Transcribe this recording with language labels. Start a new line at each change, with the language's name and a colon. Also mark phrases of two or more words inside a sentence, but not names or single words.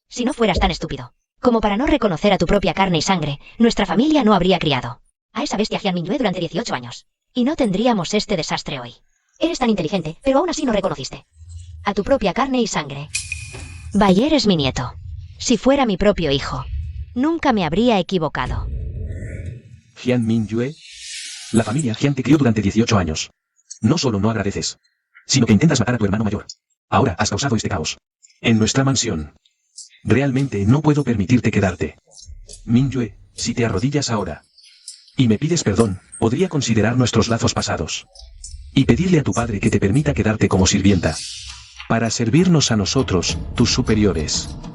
Spanish: Si no fueras tan estúpido como para no reconocer a tu propia carne y sangre, nuestra familia no habría criado a esa bestia Jian Mingyue durante 18 años. Y no tendríamos este desastre hoy. Eres tan inteligente, pero aún así no reconociste a tu propia carne y sangre. Bayer es mi nieto. Si fuera mi propio hijo, nunca me habría equivocado. Jian Mingyue. La familia Jian te crió durante 18 años. No solo no agradeces, sino que intentas matar a tu hermano mayor. Ahora has causado este caos en nuestra mansión. Realmente no puedo permitirte quedarte. Mingyue, si te arrodillas ahora y me pides perdón, podría considerar nuestros lazos pasados y pedirle a tu padre que te permita quedarte como sirvienta para servirnos a nosotros, tus superiores.